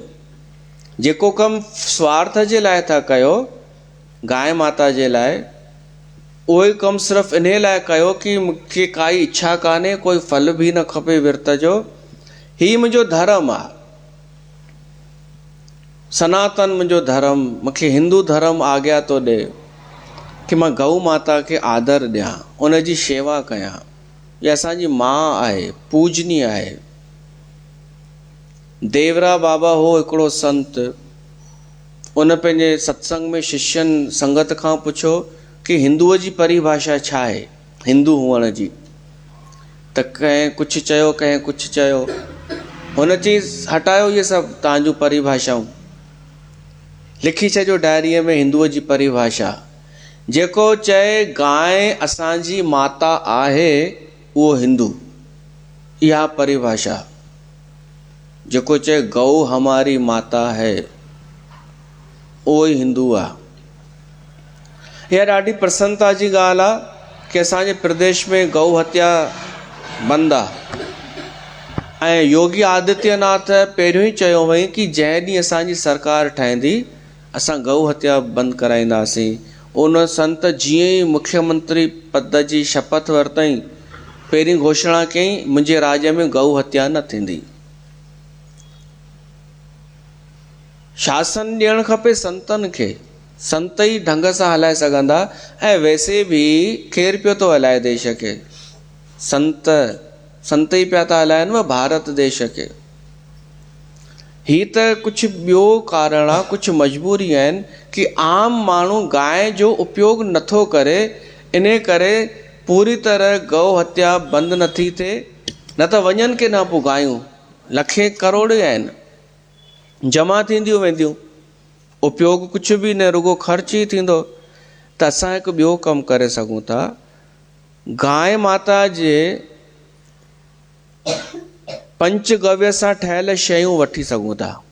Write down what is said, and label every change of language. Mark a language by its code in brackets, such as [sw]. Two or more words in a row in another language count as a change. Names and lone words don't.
[sd] जेको कमु स्वार्थ जे लाइ था कयो, गांइ माता जे लाइ, उहो ई कमु सिर्फ़ु इन लाइ कयो कि मूंखे काई इच्छा कान्हे, कोई फल बि न खपे विर्त जो, हीउ मुंहिंजो धर्म आहे, सनातन मुंहिंजो धर्म, मूंखे हिंदू धर्म आज्ञा थो ॾे कि मां गऊ माता खे आदर ॾियां, उनजी शेवा कयां। इहा असांजी माउ आहे, पूजनीय आहे। देवरा बाबा हो हिकिड़ो संत, उन पंहिंजे सत्संग में शिष्यनि संगत खां पुछो कि हिंदूअ जी परिभाषा छा आहे, हिंदू हुअण जी? त कंहिं कुझु चयो, कंहिं कुझु चयो। हुन चई, हटायो इहे सभु तव्हांजूं परिभाषाऊं, लिखी छॾियो डायरीअ में हिंदूअ जी परिभाषा। जेको चए गांइ असांजी माता आहे, उहो हिंदू, इहा परिभाषा। [hi] जेको चए गऊ हमारी माता है, [sd] उहो ई हिंदू आहे। इहा ॾाढी प्रसन्नता जी ॻाल्हि आहे कि असांजे प्रदेश में गऊ हत्या बंदि आहे। ऐं योगी आदित्यनाथ पहिरियों ई चयो हुई कि जंहिं ॾींहुं असांजी सरकार ठहंदी, असां गऊ हत्या बंदि कराईंदासीं। उन संत जीअं ई मुख्यमंत्री पद जी शपथ वरितई, पहिरीं घोषणा कयईं, मुंहिंजे राज्य में गऊ हत्या न थींदी। शासन ॾियणु खपे संतनि खे, संत ई ढंग सां हलाए सघंदा। ऐं वैसे बि केरु पियो थो हलाए देश खे? संत ई पिया था हलाइनि न भारत देश खे। ही त कुझु ॿियो कारण आहे, कुझु मजबूरी आहिनि कि आम माण्हू गांइ जो उपयोग नथो करे। इन करे पूरी तरह गौ हत्या बंदि नथी थिए। न त वञनि के न पोइ गायूं लखे करोड़ आहिनि, जमा थींदियूं वेंदियूं, उपयोग कुझु बि न, रुगो ख़र्च ई थींदो। त असां हिकु ॿियो कमु करे सघूं था। गांइ माता जे पंचगव्य सां ठहियल शयूं वठी सघूं था।